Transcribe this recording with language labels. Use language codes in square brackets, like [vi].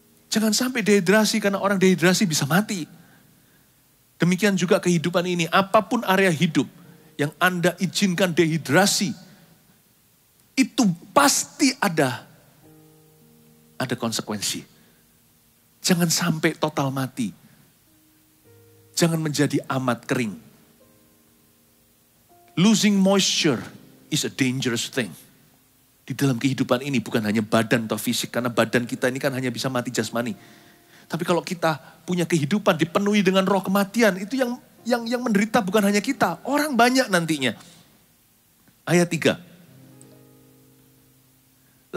[id] Jangan sampai dehidrasi, karena orang dehidrasi bisa mati. Demikian juga kehidupan ini, apapun area hidup yang Anda izinkan dehidrasi, itu pasti ada konsekuensi. Jangan sampai total mati. Jangan menjadi amat kering. [en] Losing moisture is a dangerous thing. Di [id] di dalam kehidupan ini bukan hanya badan atau fisik, karena badan kita ini kan hanya bisa mati jasmani. Tapi kalau kita punya kehidupan dipenuhi dengan roh kematian, itu yang menderita bukan hanya kita, orang banyak nantinya. Ayat 3.